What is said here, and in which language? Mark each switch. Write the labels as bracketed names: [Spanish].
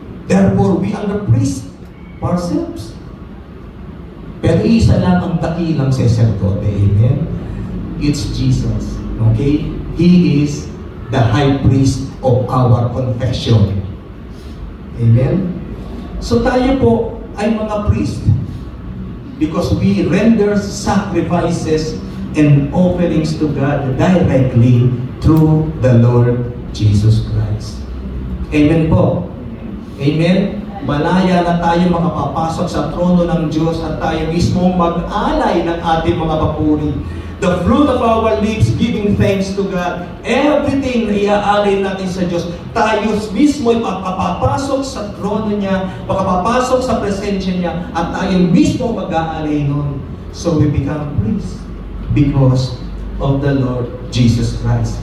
[English] Therefore, we are the priest ourselves. [Filipino] Pero isa lang ang dakilang sacerdote. [English] Amen? It's Jesus. Okay? He is the high priest of our confession. Amen? So [Filipino] tayo po ay mga [English] priest because we render sacrifices and offerings to God directly through the Lord Jesus Christ. Amen po. Amen? [Filipino] Malaya na tayo makapapasok sa trono ng Diyos at tayo mismo mag-alay ng ating mga papuri. [English] The fruit of our lips, giving thanks to God. [Filipino] Everything na iaalay natin sa Diyos, tayo mismo ay makapapasok sa trono niya, makapapasok sa presensya niya, at tayo mismo mag-aalay nun. [English] So we become priests because of the Lord Jesus Christ.